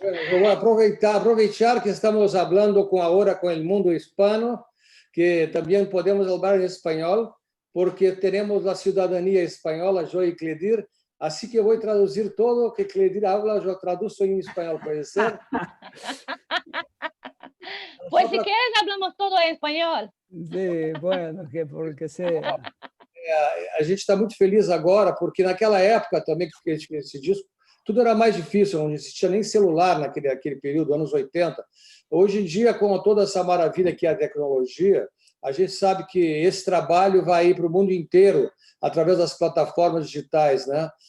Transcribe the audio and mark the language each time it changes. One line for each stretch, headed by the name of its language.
Portuguese: Vou aproveitar que estamos falando agora com o mundo hispano, que também podemos falar em espanhol, porque temos a cidadania espanhola, eu e Cledir, assim que eu vou traduzir todo o que Cledir habla, eu traduzo em espanhol, pode ser?
Spanish: Pues si quieres hablamos todo en español. Sí, bueno, porque sea.
Portuguese: A gente está muito feliz agora, porque naquela época também que esse disco, tudo era mais difícil, não existia nem celular naquele período, anos 80. Hoje em dia, com toda essa maravilha que é a tecnologia, a gente sabe que esse trabalho vai ir para o mundo inteiro através das plataformas digitais, né?